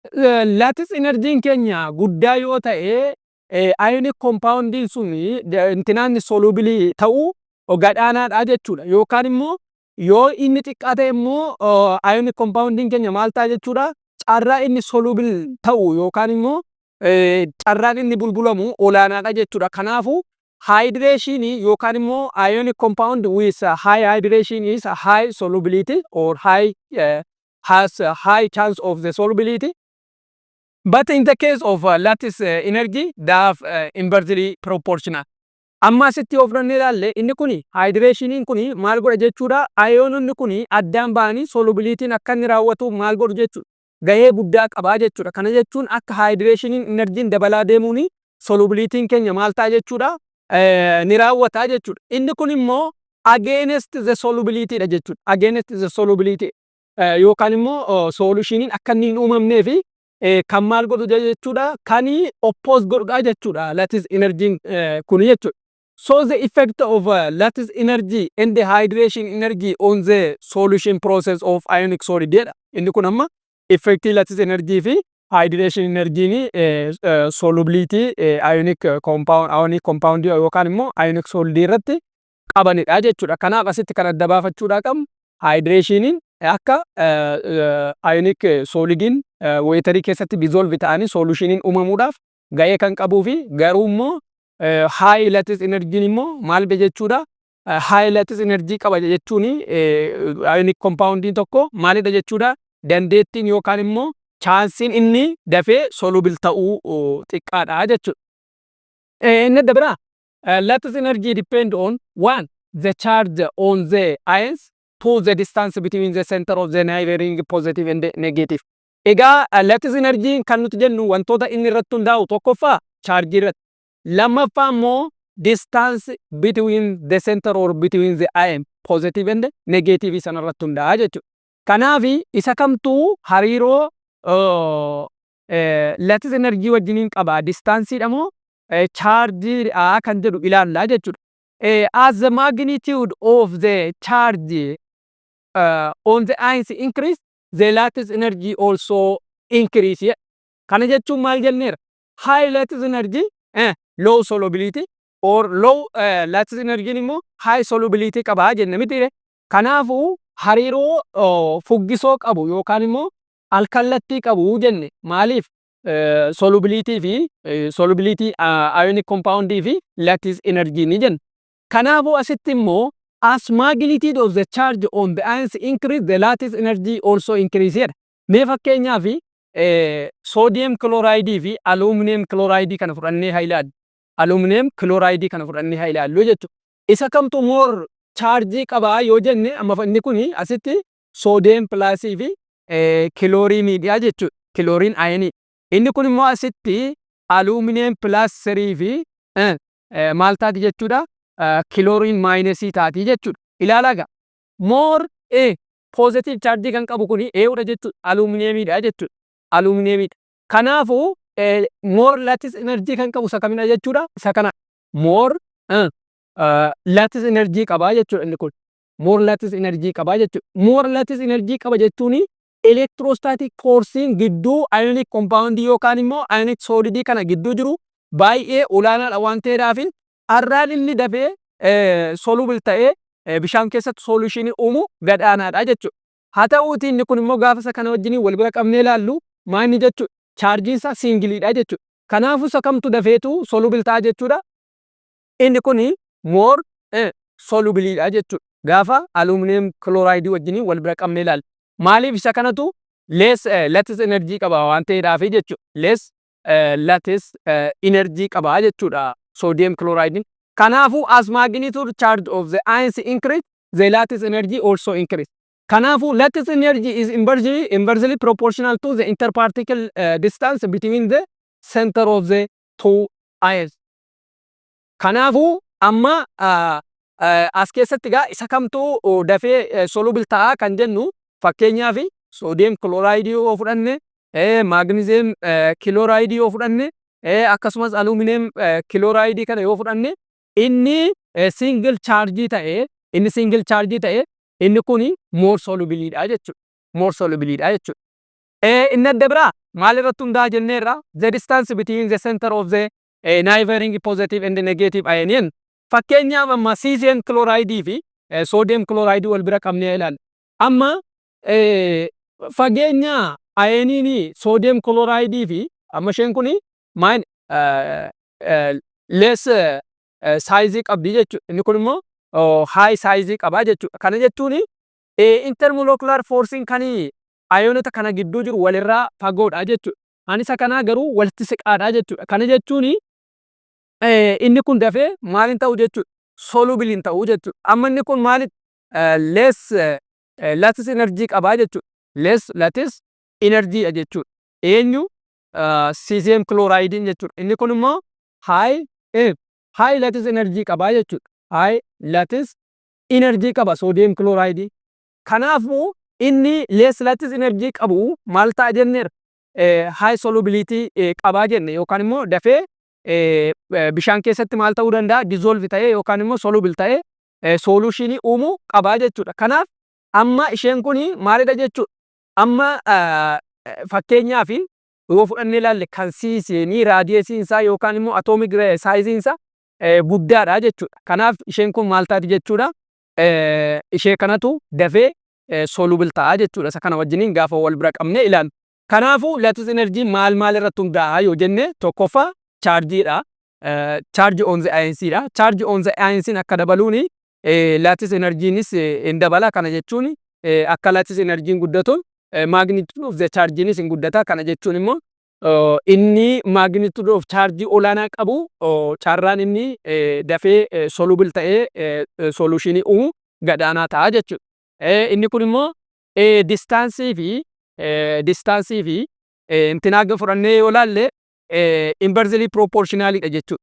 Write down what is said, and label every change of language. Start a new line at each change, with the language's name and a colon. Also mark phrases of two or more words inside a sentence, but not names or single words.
English: Lattice energiin
Oromo: keenya guddaa yoo ta'e
English: ionic compoundin
Oromo: suni intinaan solubilii ta'uu gadaanaadha jechuudha. Yookaan immoo yoo inni xiqqaa ta'e immoo
English: ionic compoundin
Oromo: keenya maal ta'a jechuudha. Carraa inni solubil ta'u yookaan immoo carraan inni bulbulamu olaanaadha jechuudha.
English: Kanaafuu hydration
Oromo: yookaan immoo
English: ionic compound with high hydration is a high solubility or has a high chance of the solubility. But in the case of lattice energy, they have inversely proportional.
Oromo: Amma asitti yoo fudhannee ilaalle inni kuni hydration kuni maal godha jechuudha. Iononni kuni addaan ba'anii solubilitiin akka inni raawwatu maal godhu jechuudha. Gahee guddaa qabaa jechuudha. Kana jechuun akka
English: hydration energiin
Oromo: dabalaa deemuuni solubilitiin keenya maal ta'a jechuudha. Ni raawwata jechuudha. Inni kun immoo
English: against the solubility
Oromo: dha jechuudha.
English: Against the solubility
Oromo: yookaan immoo solutioniin akka inni hin uumamnee fi kan maal godhu jechuudha. Kan oppose godhudha jechuudha.
English: Lattice energy
Oromo: kun jechuudha.
English: So the effect of lattice energy and the hydration energy on the solution process of ionic solid dha.
Oromo: Inni kun amma
English: effect lattice energy
Oromo: fi
English: hydration energy
Oromo: ni
English: solubility ionic compound
Oromo: yookaan immoo
English: ionic solid
Oromo: irratti qabanidha jechuudha. Kanaaf asitti kan adda baafachuudha qabnu hydration akka
English: ionic solidin
Oromo: waterii keessatti dissolve ta'anii solutioniin uumamuudhaaf gahee kan qabuu fi garuu immoo
English: high lattice energy
Oromo: immoo maal jechuudha.
English: High lattice energy
Oromo: qaba jechuun
English: ionic compoundin
Oromo: tokko maalidha jechuudha. Dandeettiin yookaan immoo chaansiin inni dafee soluble ta'uu xiqqaadha jechuudha. Inni dabra
English: lattice energy depend on one the charge on the ions to the distance between the center of the neighboring positive and negative.
Oromo: Egaa
English: lattice energy
Oromo: kan nuti jennu wantoota inni irratti hundaa'u tokkoffaa charge irratti, lammaffaa immoo
English: distance between the center or between the ion positive and negative
Oromo: sana irratti hundaa'a jechuudha. Kanaaf isa kamtuu hariiroo
English: lattice energy
Oromo: wajjiniin qaba. Distance dha moo charge kan jedhu ilaallaa jechuudha.
English: As the magnitude of the charge on the ions increase, the lattice energy also increase.
Oromo: Kana jechuun maal jenneera?
English: High lattice energy low solubility or low lattice energy
Oromo: immoo
English: high solubility
Oromo: qaba jenne miti. Kanaafuu hariiroo fuggisoo qabu yookaan immoo alkallattii qabu jenne maaliif solubility fi
English: solubility ionic compound
Oromo: fi
English: lattice energy
Oromo: ni jenna. Kanaafuu asitti immoo
English: as magnitude of the charge on the ions increase, the lattice energy also increase.
Oromo: Mee fakkeenyaaf
English: sodium chloride
Oromo: fi
English: aluminum chloride
Oromo: kana fudhannee haa ilaallu.
English: Aluminum chloride
Oromo: kana fudhannee haa ilaallu jechuudha. Isa kamtu
English: more charge
Oromo: qaba yoo jenne amma inni kuni asitti
English: sodium plus
Oromo: fi chlorine dha jechuudha.
English: Chlorine ion.
Oromo: Inni kun immoo asitti
English: aluminum plus 3
Oromo: fi maal taati jechuudha.
English: Chlorine minus
Oromo: taati jechuudha. Ilaalaa gaa
English: more positive charge
Oromo: kan qabu kuni dha jechuudha. Aluminum dha jechuudha. Aluminum. Kanaafuu
English: more lattice energy
Oromo: kan qabu isa kamina jechuudha. Isa kana
English: more lattice energy
Oromo: qaba jechuudha inni kun.
English: More lattice energy
Oromo: qaba jechuudha.
English: More lattice energy
Oromo: qaba jechuun
English: electrostatic forcing
Oromo: gidduu
English: ionic compound
Oromo: yookaan immoo
English: ionic solid
Oromo: kana gidduu jiru baay'ee olaanaadha waan ta'eedhaaf arraan inni dafee soluble ta'ee bishaan keessatti solution uumu gadaanaadha jechuudha. Haa ta'uutii inni kun immoo gaafa isa kana wajjin wal bira qabnee ilaallu maal jechuudha. Charge isaa singiliidha jechuudha. Kanaafuu isa kamtu dafeetu soluble ta'a jechuudha. Inni kun
English: more soluble
Oromo: dha jechuudha. Gaafa
English: aluminum chloride
Oromo: wajjin wal bira qabnee ilaallu. Maaliif isa kanatu
English: less lattice energy
Oromo: qaba waan ta'eedhaaf jechuudha.
English: Less lattice energy
Oromo: qaba jechuudha
English: sodium chloride. Kanaafuu as magnitude charge of the ions increase, the lattice energy also increase. Kanaafuu lattice energy is inversely proportional to the interparticle distance between the center of the two ions.
Oromo: Kanaafuu amma as keessatti gaa isa kamtu dafee soluble ta'a kan jennu fakkeenyaaf
English: sodium chloride
Oromo: yoo fudhanne
English: magnesium chloride
Oromo: yoo fudhanne akkasumas
English: aluminum chloride
Oromo: kana yoo fudhanne inni
English: single charge
Oromo: ta'e inni kuni
English: more soluble
Oromo: dha jechuudha.
English: More soluble
Oromo: dha jechuudha. Inni adda biraa maalirratti hundaa jenneerra
English: the distance between the center of the neighboring positive and negative ion.
Oromo: Fakkeenyaaf amma
English: cesium chloride
Oromo: fi
English: sodium chloride
Oromo: wal bira qabnee ilaalla. Amma fageenya ioniin
English: sodium chloride
Oromo: fi amma isheen kuni maal
English: less size
Oromo: qabdi jechuudha. Inni kun immoo
English: high size
Oromo: qaba jechuudha. Kana jechuun
English: intermolecular forcing
Oromo: kan ayonota kana gidduu jiru walirraa fagoodha jechuudha. Anisa kana garuu walitti siqaadha jechuudha. Kana jechuun inni kun dafee maaliin ta'u jechuudha? Soluble hin ta'u jechuudha. Amma inni kun maali?
English: Less lattice energy
Oromo: qaba jechuudha.
English: Less lattice energy
Oromo: jechuudha. Eenyu
English: cesium chloride
Oromo: jechuudha. Inni kun immoo
English: high lattice energy
Oromo: qaba jechuudha.
English: High lattice energy
Oromo: qaba
English: sodium chloride.
Oromo: Kanaafuu inni
English: less lattice energy
Oromo: qabu maal ta'a jenneera?
English: High solubility
Oromo: qaba jenne yookaan immoo dafee bishaan keessatti maal ta'uu danda'a? Dissolve ta'ee yookaan immoo soluble ta'ee solution uumuu qaba jechuudha. Kanaaf amma isheen kun maalidha jechuudha? Amma fakkeenyaaf yoo fudhannee ilaalle kan siiseenii raadiyeesiin isaa yookaan immoo atomic saayiziin isaa guddaadha jechuudha. Kanaaf isheen kun maal taati jechuudha? Ishee kanatu dafee soluble ta'a jechuudha. Isa kana wajjiniin gaafa wal bira qabnee ilaallu. Kanaafuu
English: lattice energy
Oromo: maal irratti hundaa'a yoo jenne tokkoffaa chargeedha.
English: Charge on the ionsdha. Charge on the ions
Oromo: akka dabaluuni
English: lattice energynis
Oromo: hin dabala. Kana jechuun akka
English: lattice energy
Oromo: guddatu
English: magnitude of the chargenis
Oromo: hin guddata. Kana jechuun immoo inni
English: magnitude of charge
Oromo: olaanaa qabu carraan inni dafee soluble ta'ee solution uumuu gadaanaa ta'a jechuudha. Inni kun immoo distance fi intinaaga fudhannee yoo ilaalle
English: inversely proportionalidha
Oromo: jechuudha.